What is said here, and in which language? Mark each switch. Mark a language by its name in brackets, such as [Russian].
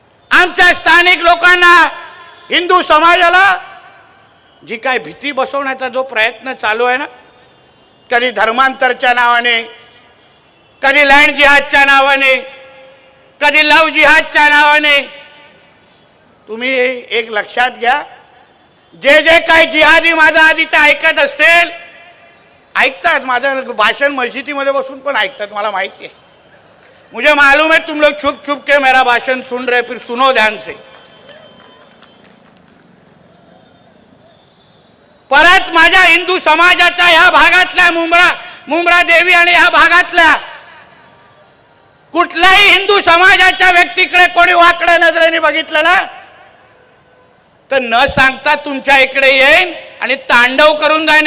[Marathi] आमच्या स्थानिक लोकांना, हिंदू समाजाला जी काय भीती बसवण्याचा जो प्रयत्न चालू आहे ना, कधी धर्मांतरच्या नावाने, कधी लँड जिहादच्या नावाने, कधी लव जिहादच्या नावाने, तुम्ही एक लक्षात घ्या, जे जे काही जिहादी माझं आधी ते ऐकत असतील, ऐकतात माझं भाषण मस्जिदीमध्ये बसून पण ऐकतात, मला माहिती आहे. [Hindi] मुझे मालूम है तुम लोग छुप छुप के मेरा भाषण सुन रहे, फिर सुनो ध्यान से. [Marathi] परत माझ्या हिंदू समाजाच्या ह्या भागातल्या मुंब्रा देवी आणि ह्या भागातल्या कुठल्याही हिंदू समाजाच्या व्यक्तीकडे कोणी वाकड्या नजरेने बघितलं ना, तर न सांगता तुमच्या इकडे येईन आणि तांडव करून जाईन.